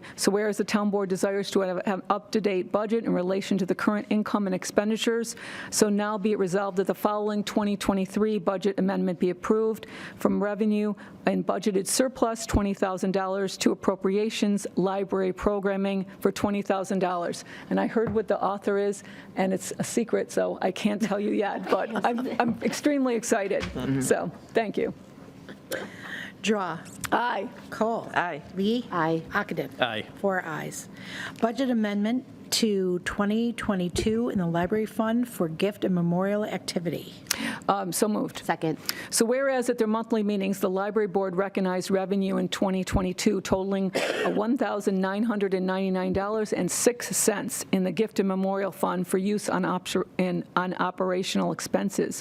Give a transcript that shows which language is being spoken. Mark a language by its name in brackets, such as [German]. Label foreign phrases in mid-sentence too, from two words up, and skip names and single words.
[English] So whereas the town board desires to have an up-to-date budget in relation to the current income and expenditures, so now be it resolved that the following 2023 budget amendment be approved from revenue and budgeted surplus $20,000 to appropriations library programming for $20,000. And I heard what the author is, and it's a secret, so I can't tell you yet, but I'm extremely excited. So, thank you. Drawe. Aye. Kohl. Aye. Lee. Aye. Ockenden. Aye. 4 ayes. Budget amendment to 2022 in the library fund for gift and memorial activity. So moved. Second. So whereas at their monthly meetings, the library board recognized revenue in 2022 totaling $1,999.06 in the gift and memorial fund for use on operational expenses.